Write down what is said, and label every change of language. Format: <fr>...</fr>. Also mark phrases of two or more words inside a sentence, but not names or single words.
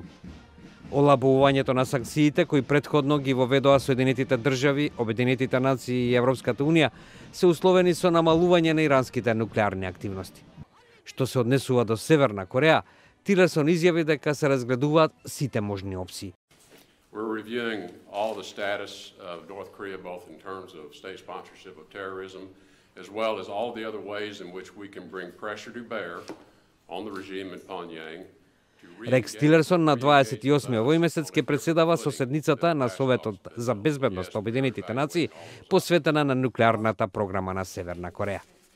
<mk>Олабувањето на санкциите кои предходно ги воведоа Соединетите држави, Обединетите нации и Европската унија се условени со намалување на иранските нуклеарни активности. Што се однесува до Северна Кореја, Тилерсон изјави дека се разгледуваат сите можни опции.</mk> <en>We're reviewing all the status of North Korea, both in terms of state sponsorship of terrorism, as well as all the other ways in which we can bring pressure to bear on the regime in Pyongyang.</en> <mk>Рекс Тилерсон на 28 овој месец ќе председава со седницата на Советот за безбедност на Обединетите нации посветена на нуклеарната програма на Северна Кореја.</mk>